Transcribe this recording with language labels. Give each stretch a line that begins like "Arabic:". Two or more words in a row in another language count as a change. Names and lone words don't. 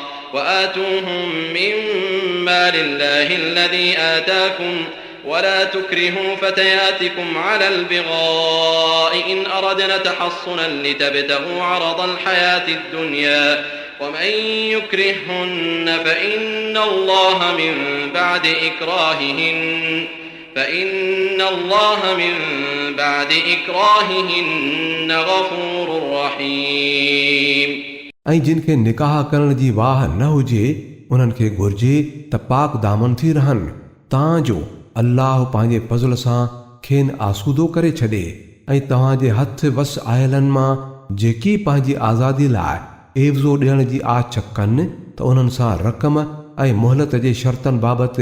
Arabic: وآتوهم مما لله الذي آتاكم ولا تكرهوا فتياتكم على البغاء إن أردنا تحصنا لتبتغوا عرض الحياة الدنيا ومن يكرههن فإن الله من بعد إكراههن غفور رحيم
Sindhi: ऐं जिन खे निकाह करण जी वाह न हुजे उन्हनि खे घुर्जे त पाक दामन थी रहनि तां जो अल्लाह पंहिंजे फज़ल सां खेनि आसूदो करे छॾे ऐं तव्हांजे हथ वस आयलनि मां जेकी पंहिंजी आज़ादी लाइ एवज़ो ॾियण जी आछ कनि त उन्हनि सां रक़म ऐं मोहलत जे शर्तनि बाबति